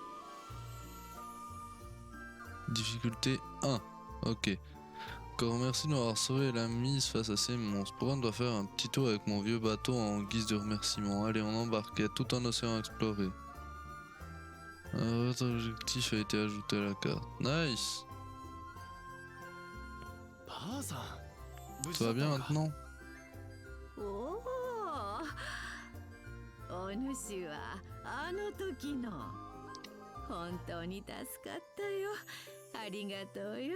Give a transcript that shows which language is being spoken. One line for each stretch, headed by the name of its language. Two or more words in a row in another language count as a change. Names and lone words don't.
French: Difficulté 1. Ok. Encore merci de m'avoir sauvé la mise face à ces monstres. Pourquoi on doit faire un petit tour avec mon vieux bateau en guise de remerciement? Allez, on embarque, il y a tout un océan à explorer. Votre objectif a été ajouté à la carte. Nice.
Japanese: ばあさん無事
French: Ça
Japanese: だ
French: va
Japanese: った
French: bien
Japanese: のか
French: maintenant?
Japanese: おお、お主はあの時の。本当に助かったよ。ありがとうよ。